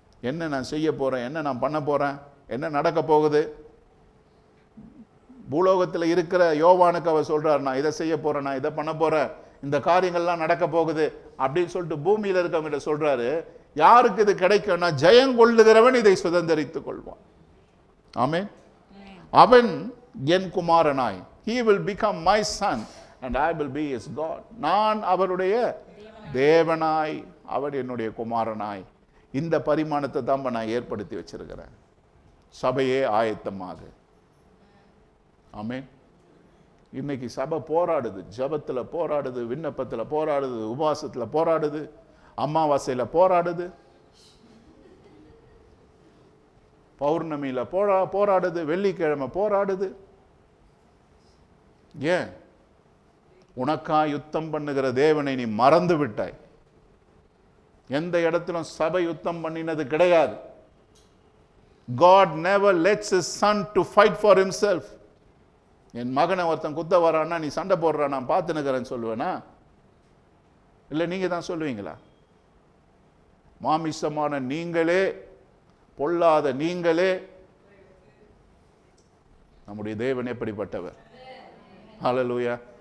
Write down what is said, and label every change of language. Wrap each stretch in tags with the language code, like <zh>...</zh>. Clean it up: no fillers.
<ta>என்ன நான் செய்ய போறேன், என்ன நான் பண்ண போறேன், என்ன நடக்க போகுது. பூலோகத்தில் இருக்கிற யோவானுக்கு அவர் சொல்றார், நான் இதை செய்ய போறேன், நான் இதை பண்ண போறேன், இந்த காரியங்கள்லாம் நடக்க போகுது அப்படின்னு சொல்லிட்டு பூமியில் இருக்கவங்கிட்ட சொல்றாரு. யாருக்கு இது கிடைக்கும்னா, ஜெயம் கொள்ளுகிறவன் இதை சுதந்தரித்துக் கொள்வான். ஆமென். அவன் என் குமாரனாய்,</ta> <en>he will become my son and I will be his God.</en> <ta>நான் அவருடைய தேவனாய், அவர் என்னுடைய குமாரனாய். இந்த பரிமாணத்தை தான் நான் ஏற்படுத்தி வச்சிருக்கிறேன். சபையே ஆயத்தமாக. ஆமென். இன்னைக்கு சபை போராடுது, ஜபத்தில் போராடுது, விண்ணப்பத்தில் போராடுது, உபவாசத்தில் போராடுது, அமாவாசையில் போராடுது, பௌர்ணமியில் போராடுது, வெள்ளிக்கிழமை போராடுது. ஏன்? உனக்கா யுத்தம் பண்ணுகிற தேவனை நீ மறந்து விட்டாய். எந்த இடத்திலும் சபை யுத்தம் பண்ணினது கிடையாது.</ta> <en>God never lets his son to fight for himself.</en> <ta>என் மகனை ஒருத்தன் குத்த வரான்னா நீ சண்டை போடுற, நான் பார்த்துனுக்கிறேன்னு சொல்லுவேனா? இல்லை நீங்க தான் சொல்லுவீங்களா? மாமிசமான நீங்களே, பொல்லாத நீங்களே, நம்முடைய தேவன் எப்படிப்பட்டவர். ஹல்லேலூயா.</ta>